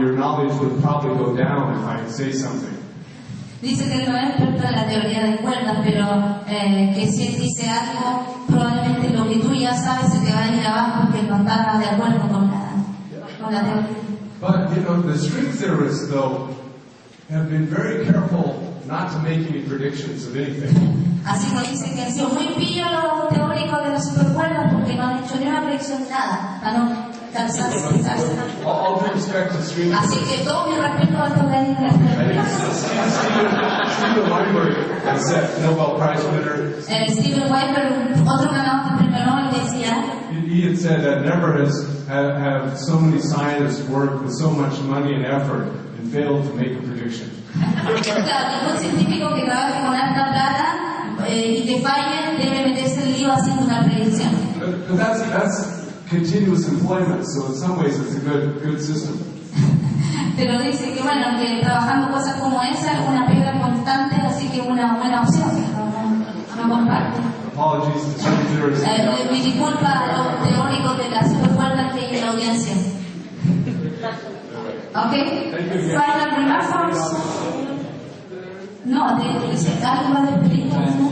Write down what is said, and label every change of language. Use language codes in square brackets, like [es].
[en] Your knowledge would probably go down if I say something. [es] Dice que no es experto en la teoría de cuerdas, pero que si él dice algo, probablemente lo que tú ya sabes se te va a ir abajo porque no está de acuerdo con la teoría. [en] But, the string theorists, though, have been very careful not to make any predictions of anything. [es] Así que dice que han sido muy pillos los teóricos de las supercuerdas porque no han hecho ni una predicción de nada, para no cansarse. [en] All due respect to string theory. [es] Así que todo mi respeto a estos grandes de las teorías. [en] Steven Weinberg, the Nobel Prize winner. [es] Steven Weinberg, otro ganador del premio Nobel, decía. [en] He had said that never have so many scientists worked with so much money and effort and failed to make a prediction. [es] Claro, ningún científico que trabaje con alta plata y que falle debe meterse el lío haciendo una predicción. [en] But that's continuous employment, so in some ways it's a good system. [es] Pero dice que bueno, que trabajando cosas como esa es una pega constante, así que es una buena opción. No comparto. [en] Apologies to string theorists. [es] Mi disculpa a los teóricos de la supercuerda que hay en la audiencia. [en] Okay? Final remarks? [es] No, dice algo de película.